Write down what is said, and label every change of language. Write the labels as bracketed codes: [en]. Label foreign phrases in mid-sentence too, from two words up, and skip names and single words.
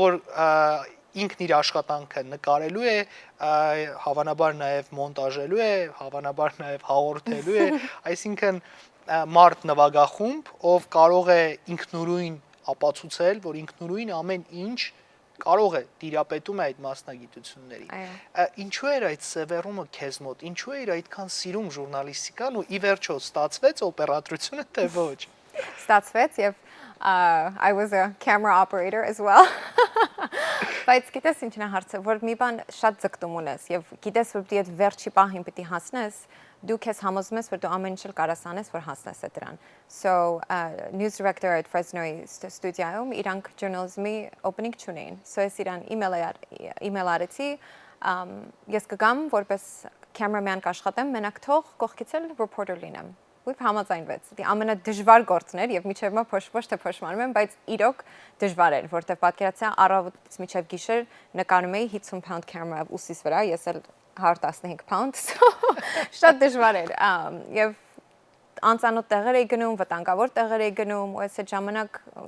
[hy] որ ինքն իր աշխատանքը նկարելու է, հավանաբար նաեւ մոնտաժելու է, հավանաբար նաեւ հաղորդելու է, այսինքն մարդ նվագախումբ, ով կարող է ինքնուրույն ապացուցել, որ ինքնուրույն ամեն ինչ կարող է տիրապետում է այդ մասնագիտություններին։ Ինչու էր այդ սևեռումը քեզ մոտ, ինչու էր այդքան սիրում ժուրնալիստիկան ու ի վերջո ստացվեց օպերատրությունը թե ոչ։ Ստացվեց եւ [en] I was a camera operator as well. [hy] Բայց գիտես ինչն է հարցը, որ մի բան շատ ձգտում ունես եւ գիտես որ դու այդ վերջի պահին պիտի հասնես, դու քեզ համոզում ես որ դու ամեն ինչ կարաս անես որ հասնես այդ դրան։ [en] So news director at [hy] Fresno-ի ստուդիայում իրանք [en] journalism-ի opening [hy] չունեին։ So ես իրան email արեցի, ես կգամ որպես cameraman կաշխատեմ, մենակ թող կողքից էլ reporter լինեմ։ Ու համաձայնվեց։ Դա ամենադժվար գործն էր եւ միջև մա ոչ թե փոշմանում եմ, բայց իրոք դժվար էր, որտեղ պատկերացա առավոտից մինչև գիշեր նկարում էի 50 [en] pound camera [hy] ուսիս վրա, ես էլ 115 pound, շատ դժվար էր։ Եվ անծանոթ տեղեր էի գնում, վտանգավոր տեղեր էի գնում, ու այս այդ ժամանակ